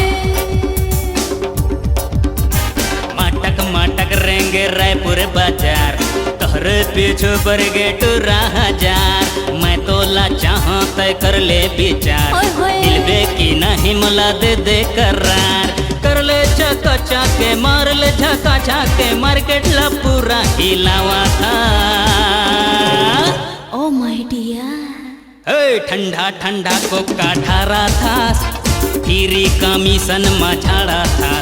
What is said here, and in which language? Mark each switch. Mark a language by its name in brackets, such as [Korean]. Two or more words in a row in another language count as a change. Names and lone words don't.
[Chhattisgarhi] माटक रेंगे रायपुर बाजार, तोहरे पीछू बरगेट राजार। मैं तोला चाहूं तय कर ले विचार, दिलबे की नहीं मला दे दे करार। कर ले चका चाके मार ले झका झाके, मार्केट ला पूरा हिलावा था। [English] oh my dear, [Chhattisgarhi] हे ठंडा ठंडा कोका ठारा थास, फिरी कमीशन मा झाड़ा थास।